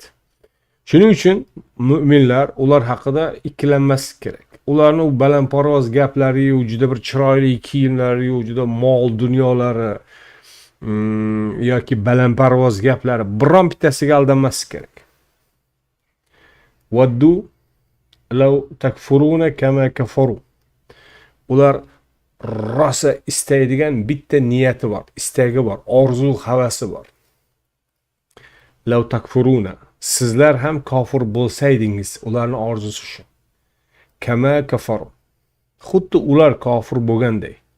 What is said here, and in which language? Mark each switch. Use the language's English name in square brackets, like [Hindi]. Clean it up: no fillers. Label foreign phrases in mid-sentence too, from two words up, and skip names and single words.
[Uzbek] Shuning uchun mu'minlar ular haqida ikkilanmaslik kerak. Ularning balandparvoz gaplari, juda bir chiroyli kiyimlari, juda mol dunyolari yoki balandparvoz gaplari biron bittasiga aldanmaslik kerak. [Arabic] ودوا لو تكفرون كما كفروا. [Uzbek] Ular rosa istaydigan bitta niyati bor, istagi bor, orzu, havasi bor. [Arabic] لو تكفرون, [Uzbek] sizlar ham kofir bo'lsaydingiz, ularning orzusi shu. [Arabic] كما كفروا, [Uzbek] xuddi ular kofir bo'lganday.